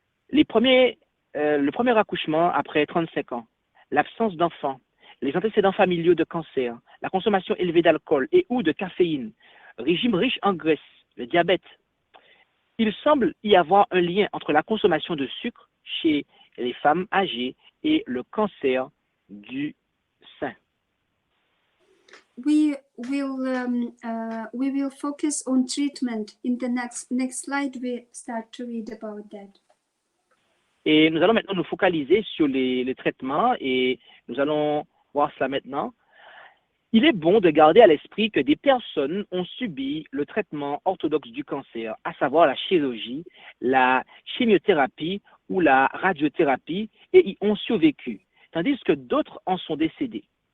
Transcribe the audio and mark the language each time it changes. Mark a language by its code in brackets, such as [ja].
[fr] Le premier accouchement après 35 ans, l'absence d'enfants, les antécédents familiaux de cancer, la consommation élevée d'alcool et ou de caféine, régime riche en graisse, le diabète. Il semble y avoir un lien entre la consommation de sucre chez les femmes âgées et le cancer du sein. [en] We will focus on treatment. In the next slide, we start to read about that. [fr] Et nous allons maintenant nous focaliser sur les traitements et nous allons voir cela maintenant. Il est bon de garder à l'esprit que des personnes ont subi le traitement orthodoxe du cancer, à savoir la chirurgie, la chimiothérapie ou la radiothérapie, et y ont survécu, tandis que d'autres en sont décédés.